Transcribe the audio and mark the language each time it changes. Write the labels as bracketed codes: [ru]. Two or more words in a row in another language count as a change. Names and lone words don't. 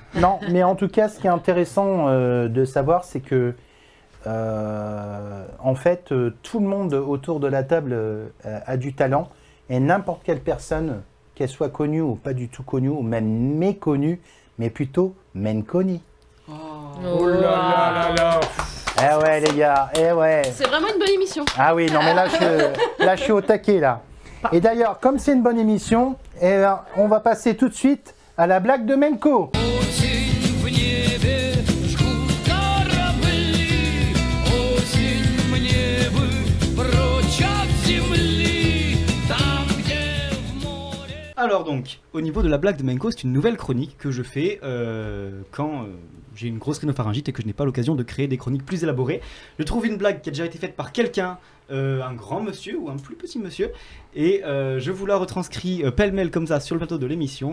[fr] Non, mais en tout cas, ce qui est intéressant de savoir, c'est que en fait, tout le monde autour de la table a du talent et n'importe quelle personne, qu'elle soit connue ou pas du tout connue, ou même méconnue, mais plutôt Menconi. Oh là là là là. Eh ouais, les gars, eh ouais. C'est vraiment une bonne émission. Ah oui, non, mais là, je suis au taquet, là. Et d'ailleurs, comme c'est une bonne émission, on va passer tout de suite à la blague de Menko. [ru] Осень в небе жгут корабли, осень мне бы прочь от земли, там, где в море... [fr] Alors donc, au niveau de la blague de Menko, c'est une nouvelle chronique que je fais quand j'ai une grosse rhinopharyngite et que je n'ai pas l'occasion de créer des chroniques plus élaborées. Je trouve une blague qui a déjà été faite par quelqu'un, un grand monsieur ou un plus petit monsieur, et je vous la retranscris pêle-mêle comme ça sur le plateau de l'émission.